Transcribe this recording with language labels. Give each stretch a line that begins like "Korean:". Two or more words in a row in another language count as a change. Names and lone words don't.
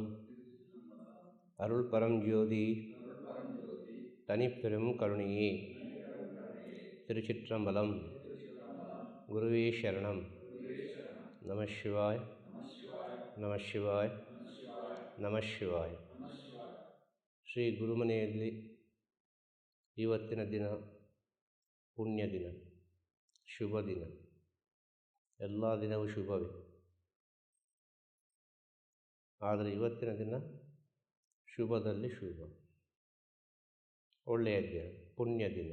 Tamil: அருள் பரஞ்சோதி தனிப்பெரும் கருணையே. திருச்சிற்றம்பலம். குருவே சரணம். நம சிவாய், நம சிவாய், நம ಶಿವಾಯ.
Kannada: ಶ್ರೀ ಗುರುಮನೆಯಲ್ಲಿ ಇವತ್ತಿನ ದಿನ ಪುಣ್ಯ ದಿನ, ಶುಭ ದಿನ. ಎಲ್ಲ ದಿನವೂ ಶುಭವೇ, ಆದರೆ ಇವತ್ತಿನ ದಿನ ಶುಭದಲ್ಲಿ ಶುಭ, ಒಳ್ಳೆಯ ದಿನ, ಪುಣ್ಯ ದಿನ.